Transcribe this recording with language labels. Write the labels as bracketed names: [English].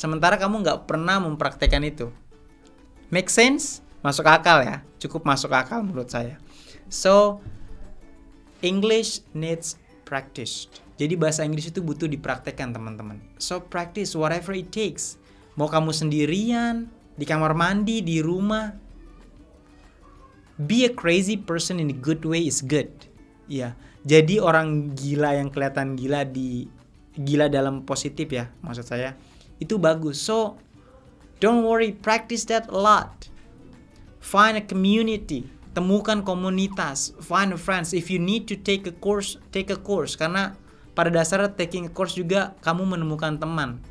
[Indonesian] Sementara kamu nggak pernah mempraktekkan itu. [English] Make sense? [Indonesian] Masuk akal ya? Cukup masuk akal menurut saya. [English] So English needs practice. [Indonesian] Jadi bahasa Inggris itu butuh dipraktekkan teman-teman. [English] So practice whatever it takes. [Indonesian] Mau kamu sendirian, di kamar mandi, di rumah. [English] Be a crazy person in a good way is good. [Indonesian] Ya, jadi orang gila yang kelihatan gila dalam positif ya, maksud saya. Itu bagus. [English] So don't worry, practice that a lot. Find a community. [Indonesian] Temukan komunitas, [English] find friends. If you need to take a course, take a course. [Indonesian] Karena pada dasarnya [English] taking a course [Indonesian] juga kamu menemukan teman.